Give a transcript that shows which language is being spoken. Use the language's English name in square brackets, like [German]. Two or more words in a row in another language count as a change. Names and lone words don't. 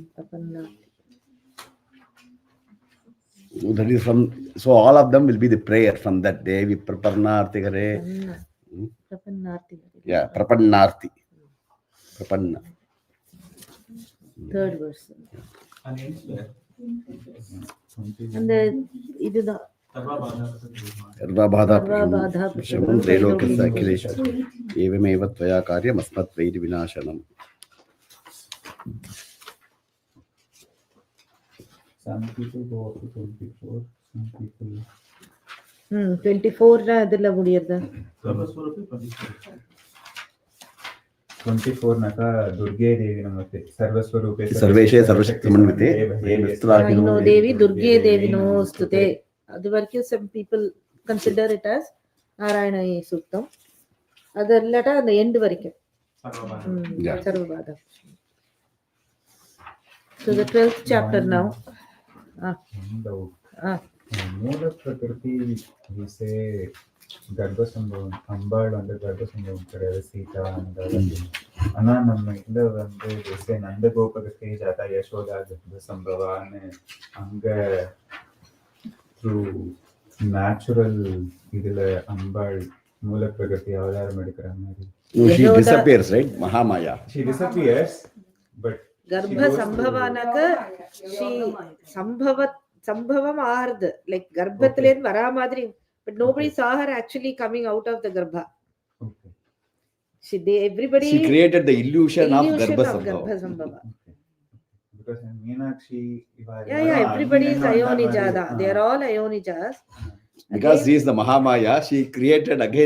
[English] That is from, so all of them will be the prayer from that Devi Praparnarthi Hare. Yeah, Prapannarthi. Prapanna. Third verse. And names where? And the [Sanskrit] सर्वबाधाप्रशमनं त्रैलोक्यस्याखिलेश्वरि एवमेव त्वया कार्यम् अस्मद्वैरिविनाशनम्. [English] Some people go up to 24. Some people. [Kannada] 24 ಅದೆಲ್ಲ ಮುಡಿಯದ [Sanskrit] 24 ನಕ ದುರ್ಗೆ ದೇವಿ ನಮಸ್ತೆ ಸರ್ವಸ್ವರೂಪೇ ಸರ್ವೇಶೇ ಸರ್ವಶಕ್ತಿಮನ್ವಿತೆ ದೇವಿ ದುರ್ಗೆ ದೇವಿ ನಮೋಸ್ತುತೆ ಅದುವರೆಗೂ [English] some people consider it as [Sanskrit] ನಾರಾಯಣ ಸೂಕ್ತಂ ಅದೆಲ್ಲಟ [English] the end [Sanskrit] ವರೆಗೆ ಸರ್ವಬಾಧ. [English] So the 12th chapter now. [Sanskrit] ಮೂಲ ಪ್ರಕೃತಿ [English] we say [Tamil] ಗರ್ಭಸಂಭವம் அம்பாள் வந்து கர்ப்பசம்பவம் கிடையாது சீதா அந்த ஆனா நம்ம இதுல வந்து ஜெய்சே நந்தகோபுரத்தை ஜாதா யசோதா கர்ப்பசம்பவான்னு அங்க [English] through natural [Tamil] இதுல அம்பாள் மூல பிரகிருதி அவதாரம் எடுக்கிற மாதிரி. [English] She disappears, right? Mahamaya. She disappears, but [Tamil] ಗರ್ಭ ಸಂಭವಾನಕ she ಸಂಭವம் ஆறுது [English] like [Tamil] கர்ப்பத்திலேருந்து வரா மாதிரி, [English] but nobody saw her actually coming out of the garbha. Everybody She created the illusion of garbha sambhava. Because Meenakshi, everybody is Ayonijada. They are all Ayonijas. Because she is the Mahamaya, she created again.